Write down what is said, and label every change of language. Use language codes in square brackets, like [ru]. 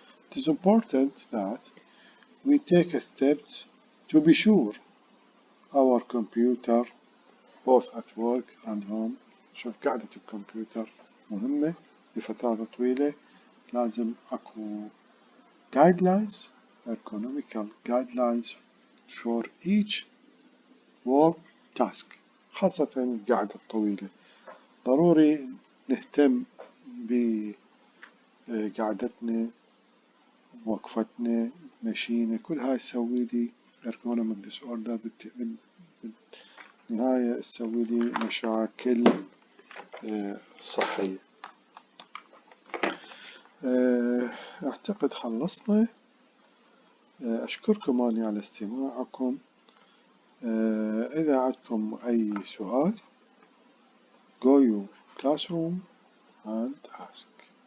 [en] It is important that we take a step to be sure our computer both at work and home. [ar] شوف قعدة الكمبيوتر مهمة لفترة طويلة. لازم أكو [en] guidelines, economical guidelines for each work task, [ar] خاصة القعدة الطويلة. ضروري نهتم بقعدتنا، وقفتنا، مشينا، كل هاي تسوي لي ergonomic disorder، بالنهاية تسوي لي مشاكل صحية. أعتقد خلصنا. أشكركم أني على استماعكم. إذا عندكم أي سؤال [en] go your classroom and ask.